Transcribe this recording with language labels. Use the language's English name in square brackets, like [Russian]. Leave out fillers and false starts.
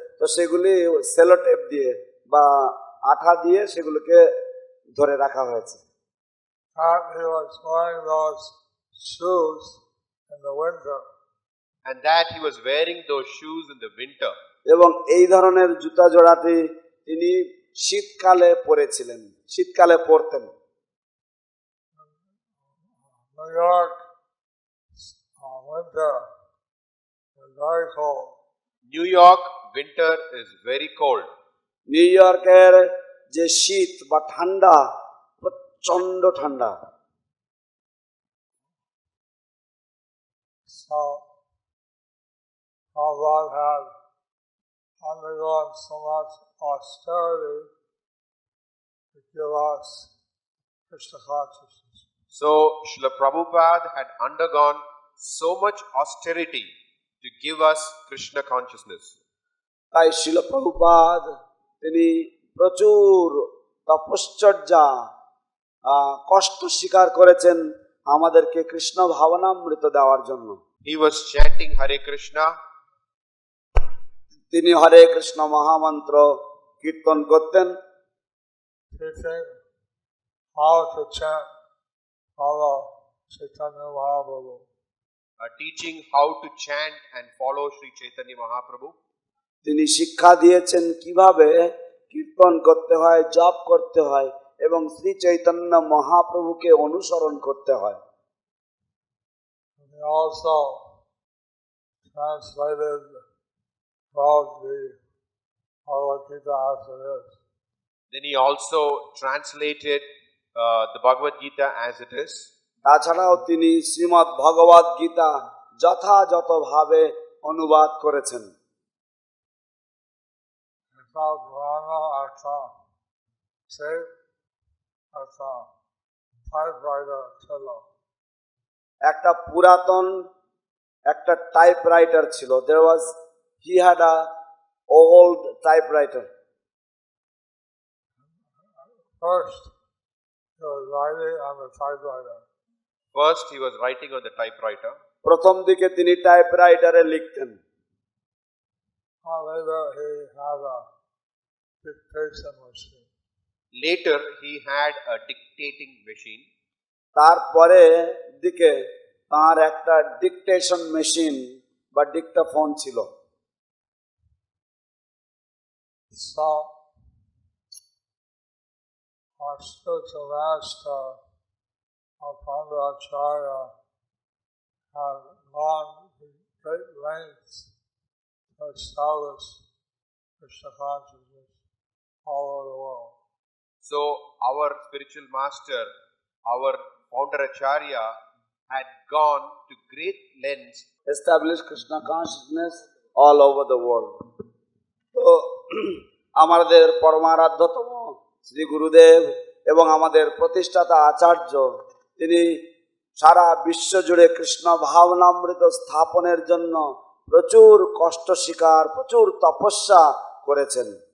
[Bangla] তো সেগুলি সেলোটেপ দিয়ে বা আঠা দিয়ে সেগুলোকে ধরে রাখা হয়েছে। [English] and he was wearing those shoes in the winter. And that he was wearing those shoes in the winter. [Bangla] এবং এই ধরনের জুতা জোড়াটি তিনি শীতকালে পরেছিলেন, শীতকালে পরতেন। [English] New York winter is very cold. New York winter is very cold. [Bangla] New ইয়র্কের যে শীত বা ঠান্ডা প্রচন্ড ঠান্ডা। [English] So Prabhupada had undergone so much austerity to give us Krishna consciousness. So Srila Prabhupada had undergone so much austerity to give us Krishna consciousness. [Bangla] তাই শিল প্রভুপাদ তিনি প্রচুর তপশ্চর্যা কষ্ট স্বীকার করেছেন আমাদেরকে কৃষ্ণ ভাবনামৃত দেওয়ার জন্য। [English] He was chanting Hare Krishna. [Bangla] তিনি হরে কৃষ্ণ মহামন্ত্র কীর্তন করতেন। [English] Teaching how to chant, follow Chaitanya Mahaprabhu. Teaching how to chant and follow Sri Chaitanya Mahaprabhu. [Bangla] তিনি শিক্ষা দিয়েছেন কিভাবে কীর্তন করতে হয়, জপ করতে হয় এবং শ্রী চৈতন্য মহাপ্রভুকে অনুসরণ করতে হয়। [English] And he also translated wrote the Bhagavad Gita as it is. Then he also translated the Bhagavad Gita as it is. [Bangla] তাছাড়াও তিনি শ্রীমদ্ ভগবদ গীতা যথাযথভাবে অনুবাদ করেছেন। Purana Artha, Shape Artha, typewriter cello. একটা পুরাতন একটা টাইপরাইটার ছিল। [English] he had a old typewriter. First, he was writing on the typewriter. First he was writing on the typewriter. [Bangla] প্রথম দিকে তিনি টাইপরাইটারে লিখতেন। [English] Later he had a dictation machine. Later he had a dictating machine. [Bangla] তারপরে দিকে তার একটা dictation machine বা Dictaphone ছিল। [English] So, our spiritual master, our Pandavacharya, had gone to great lengths to establish Krishna consciousness all over the world. So our spiritual master, our founder Acharya, had gone to great lengths Establish Krishna consciousness all over the world. [Bangla] তো আমাদের পরমারাধ্যতম শ্রী গুরুদেব এবং আমাদের প্রতিষ্ঠাতা আচার্য তিনি সারা বিশ্ব জুড়ে কৃষ্ণ ভাবনামৃত স্থাপনের জন্য প্রচুর কষ্ট স্বীকার, প্রচুর তপস্যা করেছেন।